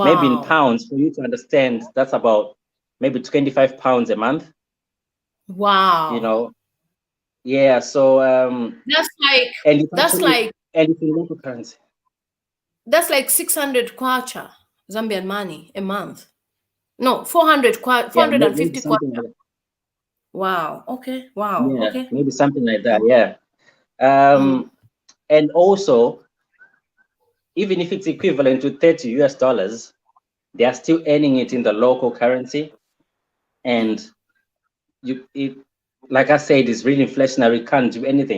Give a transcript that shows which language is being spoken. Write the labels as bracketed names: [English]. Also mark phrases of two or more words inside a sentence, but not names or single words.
[English] Maybe in pounds, for you to understand, that's about maybe 25 pounds a month. Wow. You know, yeah. So that's like anything local currency. That's like 600 kwacha Zambian money a month. No, 400 kwacha, 450 kwacha. Like wow. Okay. Wow. Yeah, Okay. maybe something like that. Yeah. And also, even if it's equivalent to 30 US dollars, they are still earning it in the local currency. And like I said, it's really inflationary, can't do anything.